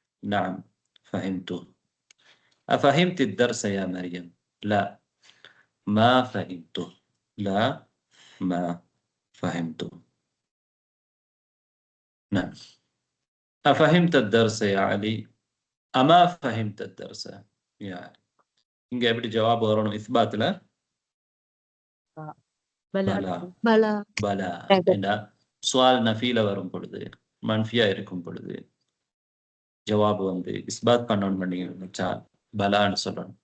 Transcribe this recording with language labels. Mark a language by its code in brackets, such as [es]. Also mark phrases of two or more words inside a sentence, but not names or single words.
[ar] نعم فهمته. أفهمت الدرس يا مريم؟ لا ما فهمته. لا ما فهمته. نعم. أفهمت الدرس يا علي؟ أما فهمت الدرس يا علي. [ta] இங்க எப்படி ஜவாப் வரணும் இஸ்பாத்துல? பலா பலா பலா என்றா சுவால் நஃபீல வரும் பொழுது மன்ஃபியா இருக்கும் பொழுது ஜவாப் வந்து இஸ்பாத் பண்ணணும் பண்ணிச்சா பலான்னு சொல்லணும்.